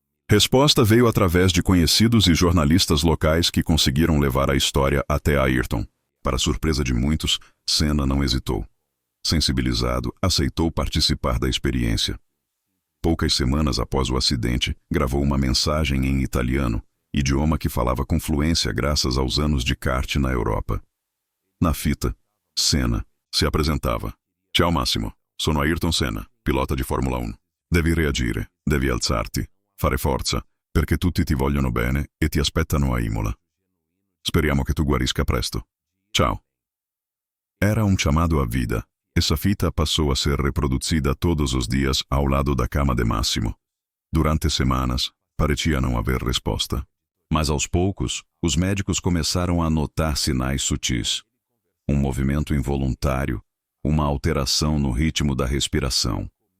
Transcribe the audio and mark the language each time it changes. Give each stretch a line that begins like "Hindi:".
Portuguese: Resposta veio através de conhecidos e jornalistas locais que conseguiram levar a história até Ayrton. Para surpresa de muitos, Senna não hesitou. Sensibilizado, aceitou participar da experiência. Poucas semanas após o acidente, gravou uma mensagem em italiano, idioma que falava com fluência graças aos anos de kart na Europa. Na fita, Senna se apresentava.
Italian: Ciao Massimo, sono Ayrton Senna, pilota di Formula 1. Devi reagire, devi alzarti, fare forza, perché tutti ti vogliono bene e ti aspettano a Imola. Speriamo che tu guarisca presto.
Portuguese: Ciao. Era um chamado à vida. Essa fita passou a ser reproduzida todos os dias ao lado da cama de Massimo. Durante semanas, parecia não haver resposta. Mas aos poucos, os médicos começaram a notar sinais sutis. Um movimento involuntário, uma alteração no ritmo da respiração.